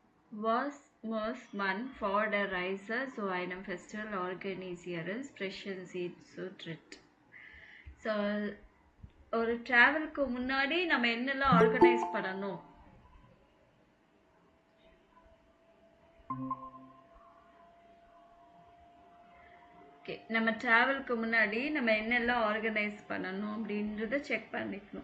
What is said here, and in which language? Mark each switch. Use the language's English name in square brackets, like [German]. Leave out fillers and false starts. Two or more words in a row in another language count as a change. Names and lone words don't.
[German] Was muss man for der Reise zu einem Festival organisieren sprechen Sie zu dritt. [Tamil] ஸோ ஒரு ட்ராவலுக்கு முன்னாடி நம்ம என்னெல்லாம் ஆர்கனைஸ் பண்ணணும்? ஓகே, நம்ம ட்ராவலுக்கு முன்னாடி நம்ம என்னெல்லாம் ஆர்கனைஸ் பண்ணணும் அப்படின்றத செக் பண்ணிக்கணும்.